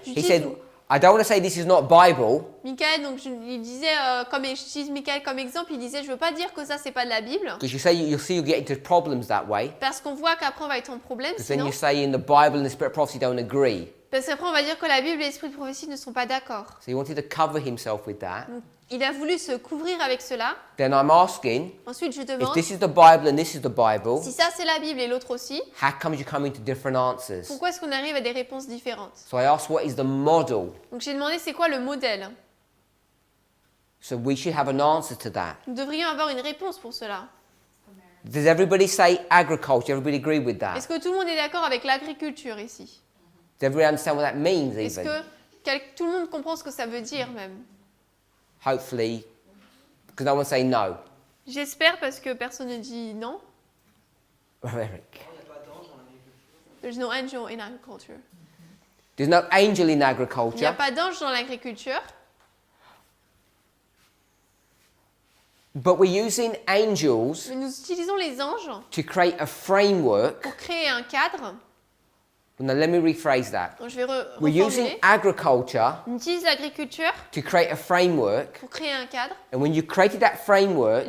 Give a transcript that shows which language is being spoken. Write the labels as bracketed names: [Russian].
[English] He said, I don't want to say this is not Bible, [French] Mickaël, donc il disait, comme j'utilise Mickaël comme exemple, il disait, je veux pas dire que ça c'est pas de la Bible, [English] because you'll get into problems that way. [French] parce qu'on voit qu'après on va être en problème, [English] Because then [French] sinon, [English] you're saying the Bible and the spirit of prophecy don't agree. [French] parce qu'après on va dire que la Bible et l'esprit de prophétie ne sont pas d'accord. [English] So he wanted to cover himself with that. [French] Donc, il a voulu se couvrir avec cela. [English] Then I'm asking, [French] Ensuite, je [English] if [French] demande, [English] this is the Bible and this is the Bible, [French] si ça c'est la Bible et l'autre aussi, [English] how come you come into different answers? [French] pourquoi est-ce qu'on arrive à des réponses différentes? [English] So I asked, what is the model? [French] Donc j'ai demandé c'est quoi le modèle? [English] So we should have an answer to that. [French] Nous devrions avoir une réponse pour cela. [English] Does everybody say agriculture? Everybody agree with that? [French] Est-ce que tout le monde est d'accord avec l'agriculture ici? [English] Does everybody understand what that means [French] Est-ce [English] even? [French] que tout le monde comprend ce que ça veut dire même? [English] Hopefully, because no one say no. [French] J'espère parce que personne ne dit non. [English] Eric. There's no angel in agriculture. There's no angel in [French] Il n'y a [English] agriculture. [French] pas d'ange dans l'agriculture. [English] But we're using angels [French] Mais nous utilisons les anges [English] to create a framework. [French] pour créer un cadre. [English] Now, let me rephrase that. [French] Donc, je vais [English] We're using [French] reformuler. [English] agriculture [French] On utilise l'agriculture [English] to create a framework. [French] pour créer un cadre. [English] And when you created that framework,